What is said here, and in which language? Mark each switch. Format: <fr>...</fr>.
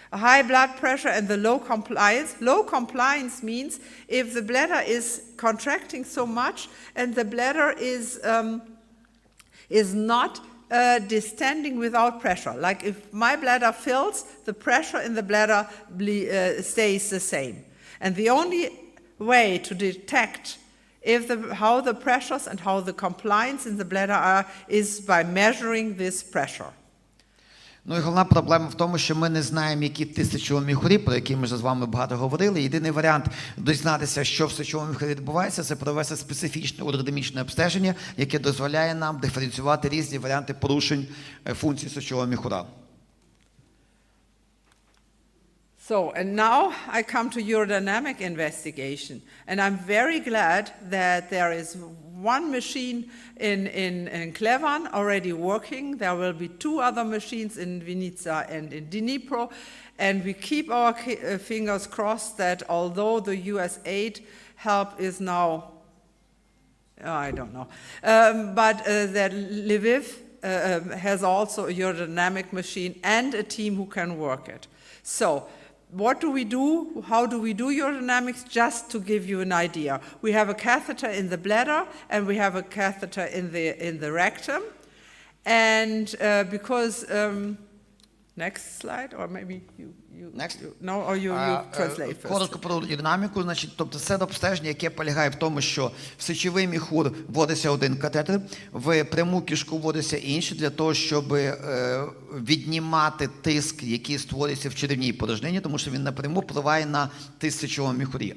<en>A high blood pressure and the low compliance. Low compliance means if the bladder is contracting so much and the bladder is not distending without pressure. Like if my bladder fills, the pressure in the bladder stays the same. And the only way to detect how the pressures and how the compliance in the bladder are is by measuring this pressure.</en> <uk>Ну і головна проблема в тому, що ми не знаємо, які тиск в сечовому міхурі, про які ми вже з вами багато говорили. Єдиний варіант дізнатися, що в сечовому міхурі відбувається, це провести специфічне уродинамічне обстеження, яке дозволяє нам диференціювати різні варіанти порушень функцій сечового міхура.</uk> <en>So, and now I come to urodynamic investigation, and I'm very glad that there is one machine in Klevan already working. There will be 2 other machines in Vinica and in Dnipro, and we keep our fingers crossed that although the US aid help is now, I don't know, but that Lviv has also a urodynamic machine and a team who can work it. So, what do we do? How do we do urodynamics? Just to give you an idea. We have a catheter in the bladder and we have a catheter in the rectum. And because, next slide, or maybe you Next. No, or you translate first.</en> <uk>Коротко про динаміку, значить, тобто це обстеження, яке полягає в тому, що в сечовий міхур вводиться один катетер, в пряму кишку вводиться інший, для того, щоб віднімати тиск, який створюється в черевній порожнині, тому що він напряму впливає на тиск в сечовому міхурі.</uk>